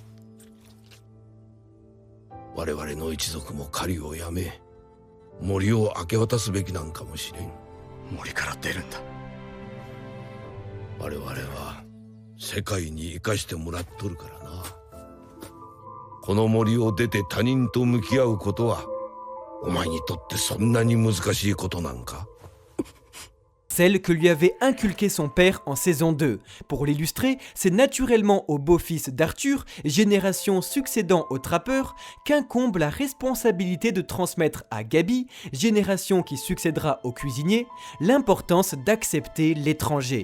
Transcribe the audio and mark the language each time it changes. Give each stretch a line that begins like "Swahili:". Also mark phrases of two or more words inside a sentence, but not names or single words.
Japanese: 我々の一族も狩りをやめ森を明け渡すべきなんかもしれん。森から出るんだ。我々は世界に生かしてもらっとるからな。この森を出て他人と向き合うことはお前にとってそんなに難しいことなんか。
French: Celle que lui avait inculquée son père en saison 2. Pour l'illustrer, c'est naturellement au beau-fils d'Arthur, génération succédant au trappeur, qu'incombe la responsabilité de transmettre à Gabi, génération qui succédera au cuisinier, l'importance d'accepter l'étranger.